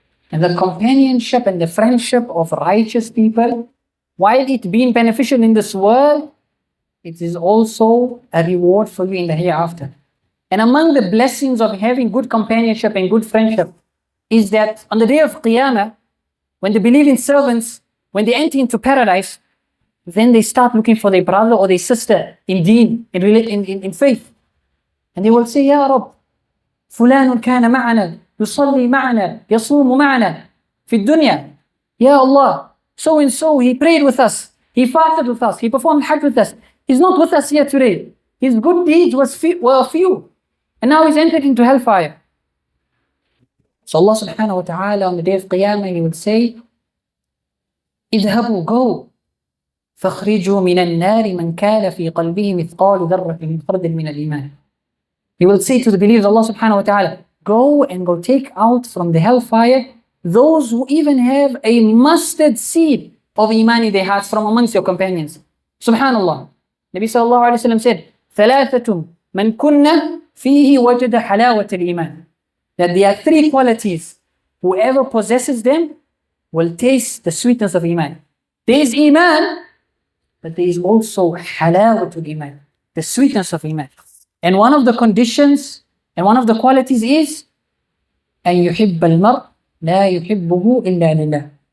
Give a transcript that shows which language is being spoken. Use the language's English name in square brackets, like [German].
[English] And the companionship and the friendship of righteous people, while it being beneficial in this world, it is also a reward for you in the hereafter. And among the blessings of having good companionship and good friendship is that on the day of Qiyamah, when the believing servants, when they enter into paradise, then they start looking for their brother or their sister in deen, in faith. And they will say, [Arabic] Ya Rabb, فلان كان معنا يصلي معنا يصوم معنا في الدنيا. [English] Ya Allah, so and so, he prayed with us, he fasted with us, he performed hajj with us. He's not with us here today. His good deeds were few. And now he's entered into hellfire. So Allah subhanahu wa ta'ala on the day of Qiyamah, He would say, اذهبوا, go. [Arabic] فاخرجوا من النار من كان في قلبه مثقال ذرة من خردل من الإيمان. [English] He will say to the believers, Allah subhanahu wa ta'ala, go take out from the hellfire those who even have a mustard seed of iman in their hearts from amongst your companions. Subhanallah. [Arabic] Nabi sallallahu alayhi wa sallam said, ثلاثة من كنا فيه وجد حلاوة الإيمان. [English] That there are three qualities. Whoever possesses them will taste the sweetness of iman. There is iman, but there is also halawatul iman, the sweetness of iman. And one of the conditions and one of the qualities is [Arabic] أن يحب المرء لا يحبه إلا لله.